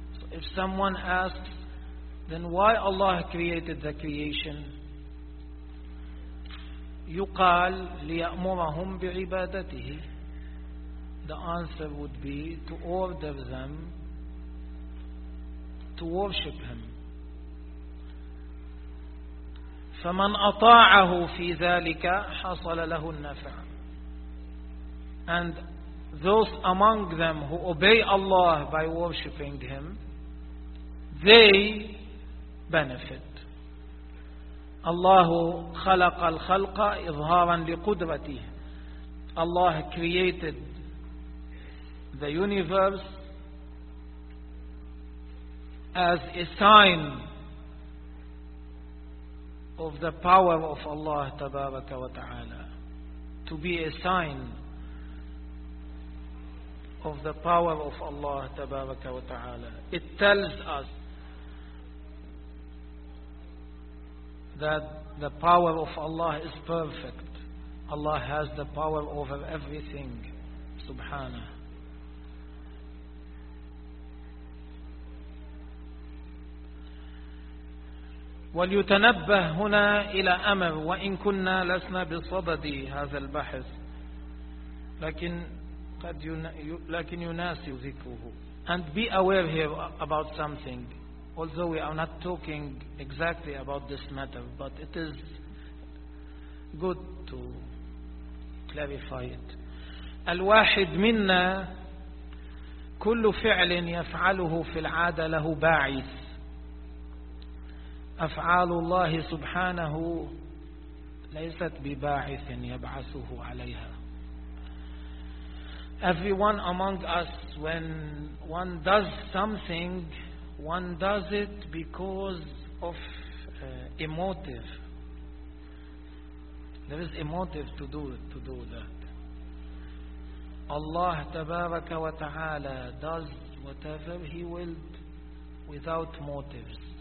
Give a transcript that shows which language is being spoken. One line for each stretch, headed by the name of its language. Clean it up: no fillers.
English: If someone asks, then why Allah created the creation?
Arabic: يقال ليأمرهم بعبادته.
English: The answer would be to order them to worship Him.
Arabic: فمن أطاعه في ذلك حصل له النفع.
English: And those among them who obey Allah by worshiping Him, they benefit.
Arabic: Allah خلق الخلق إظهارا لقدرته.
English: Allah created the universe as a sign of the power of Allah
Arabic: تبارك وتعالى,
English: to be a sign of the power of Allah تبارك وتعالى. It tells us that the power of Allah is perfect. Allah has the power over everything, subhanahu.
Arabic: وليتنبه هنا إلى أمر وإن كنا لسنا بصدد هذا البحث لكن قد لكن يناسي ذكره.
English: And be aware here about something. Although we are not talking exactly about this matter, but it is good to clarify it.
Arabic: الواحد منا كل فعل يفعله في العادة له باعث. أفعال الله سبحانه ليست بباعث يبعثه عليها.
English: Everyone among us, when one does something, one does it because of a motive. There is a motive to do that. Allah Tabaraka wa Ta'ala does whatever He willed without motives.